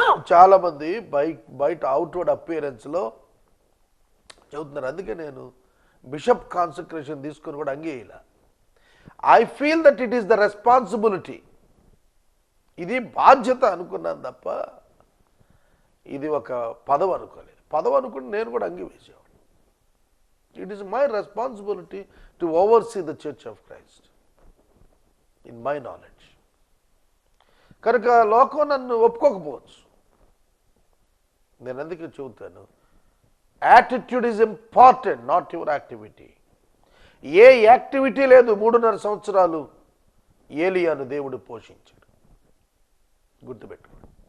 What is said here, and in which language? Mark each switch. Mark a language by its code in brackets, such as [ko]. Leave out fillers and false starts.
[te] చాలామంది బయట అవుట్వర్డ్ అపియరెన్స్లో చెబుతున్నారు. అందుకే నేను బిషప్ కాన్సక్రేషన్ తీసుకొని కూడా అంగీయాల. [en] I feel that it is the responsibility, [te] ఇది బాధ్యత అనుకున్నాను తప్ప ఇది ఒక పదవి అనుకోలేదు. పదవి అనుకుని నేను కూడా అంగీ వేసేవాడు. [en] It is my responsibility to oversee the Church of Christ in my knowledge. [te] కనుక లోకం నన్ను ఒప్పుకోకపోవచ్చు. నేను అందుకే చెబుతాను, [en] Attitude is important, not your activity. [te] ఏ activity లేదు 3.5 సంవత్సరాలు ఏలియాను దేవుడు పోషించాడు, గుర్తుపెట్టుకోండి.